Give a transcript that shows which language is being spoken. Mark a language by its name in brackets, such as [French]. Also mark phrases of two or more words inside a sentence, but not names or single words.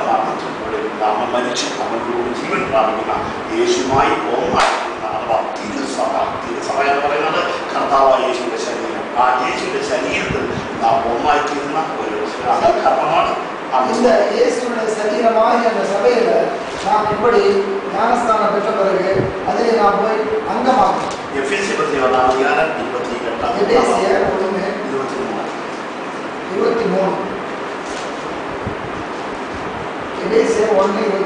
[Malayalam] മരണത്തിലൂടെ അവൻ മരിച്ചു അവനോട് ജീവൻ പ്രാപിക്കുന്ന യേശുമായി ഒന്നായിരിക്കുന്ന അഥവാ തിരുസഭ എന്ന് പറയുന്നത് കർത്താവായ യേശുവിന്റെ ശരീരം. ആ യേശുവിന്റെ ശരീരത്തിൽ നാം ഒന്നായിത്തീരുന്ന ഒരു കർമ്മമാണ്. [Tamil] இந்த இயேசுவின் சரீரமாகிய அந்த சபையில நாம் இப்படி ஞானஸ்தானம் பெற்ற பிறகு அதிலே நாம் போய் அங்கமாகும். எபேசியர் 1:28 எபேசியர் 1:23 எபேசியர் 1:23